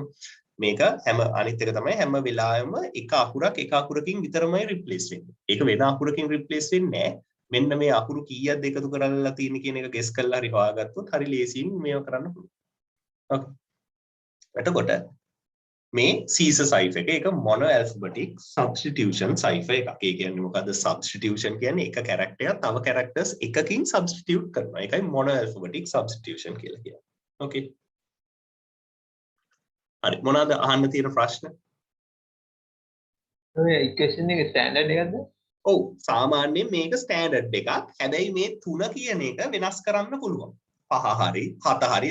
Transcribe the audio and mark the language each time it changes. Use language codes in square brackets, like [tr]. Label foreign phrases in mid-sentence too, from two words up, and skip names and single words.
[si] මේක අනිත් එක තමයි හැම වෙලාවෙම එක අකුරකින් විතරමයි replace වෙන්නේ. ඒක වෙන අකුරකින් replace වෙන්නේ නැහැ. මෙන්න මේ අකුරු කීයක්ද එකතු කරලා තියෙන කියන එක ගෙස් කරලා හරි හොයාගත්තොත් හරි ලේසියෙන් මේව කරන්න පුළුවන්. ඕකේ. එතකොට මේ [en] Caesar cipher [si] එක [en] mono alphabetic substitution cipher [si] එකක්. ඒ කියන්නේ මොකද්ද? substitution කියන්නේ එක character එකක් තව characters එකකින් substitute කරනවා. ඒකයි [en] mono alphabetic substitution [si] කියලා කියන්නේ. ඕකේ. හරි. මොනවාද අහන්න තියෙන ප්‍රශ්න? ඔය equation එක standard එකක්ද? ඔව් සාමාන්‍යයෙන් මේක ස්ටෑන්ඩඩ් එකක්. හැබැයි මේ 3 කියන එක වෙනස් කරන්න පුළුවන්. 5 හරි 7 හරි.